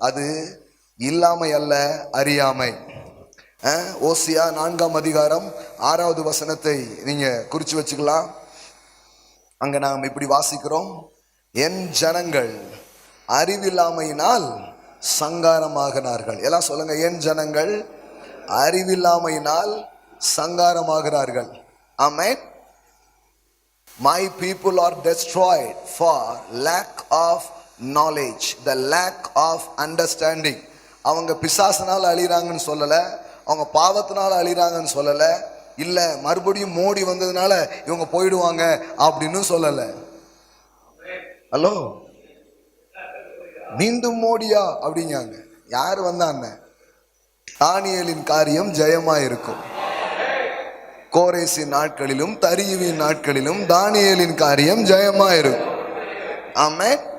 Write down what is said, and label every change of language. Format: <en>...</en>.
<ta>அது இல்லாமை அல்ல, அறியாமை. ஓசியா 4ஆம் அதிகாரம் 6வது வசனத்தை நீங்க குறிச்சு வச்சுக்கலாம். அங்க நாம் இப்படி வாசிக்கிறோம், என் ஜனங்கள் அறிவில்லாமையினால் சங்காரமாகிறார்கள். எல்லாம் சொல்லுங்க, என் ஜனங்கள் அறிவில்லாமையினால் சங்காரமாகிறார்கள். ஆமென்.</ta> <en>My people are destroyed for lack of knowledge, the lack of understanding.</en> <ta>அவங்க பிசாசினால அழிறாங்கன்னு சொல்லல,</ta> <en>அவங்க பாவத்தினால அழிறாங்கன்னு சொல்லல,</en> <ta>இல்ல மறுபடியும் மோடி வந்ததுனால இவங்க போயிடுவாங்க அப்படின்னு சொல்லல. ஹலோ, மீண்டும் மோடியா அப்படிங்காங்க. யாரு வந்தாங்க? தானியேலின் காரியம் ஜெயமா இருக்கும். கோரேசின் நாட்களிலும் தரியுவின் நாட்களிலும் தானியேலின் காரியம் ஜெயமா இருக்கும். ஆமே.</ta>